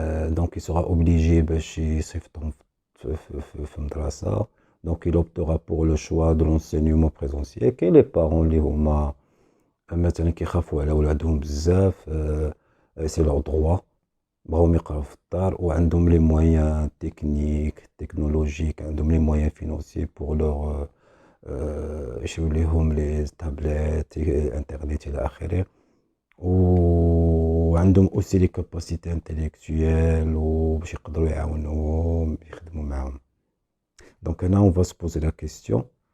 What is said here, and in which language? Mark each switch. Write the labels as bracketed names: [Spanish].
[French] Donc il sera obligé [Arabic] باش يصيفطهم في المدرسة. [French] Donc il optera pour le choix de l'enseignement présentiel. [Arabic] كاين لي بارون اللي هما مثلا كيخافوا على ولادهم بزاف، سي لور دروا، بغاهم يقراو في الدار وعندهم لي مويان تكنولوجيك، عندهم لي مويان فينونسي بور لور يشريو ليهم لي تابلت، انترنت الى اخره. وعندهم اوسي لي كاباسيتي انتيليكتويال وباش يقدروا يعاونوهم يخدموا معاهم. دونك هنا [French] on va se poser la question.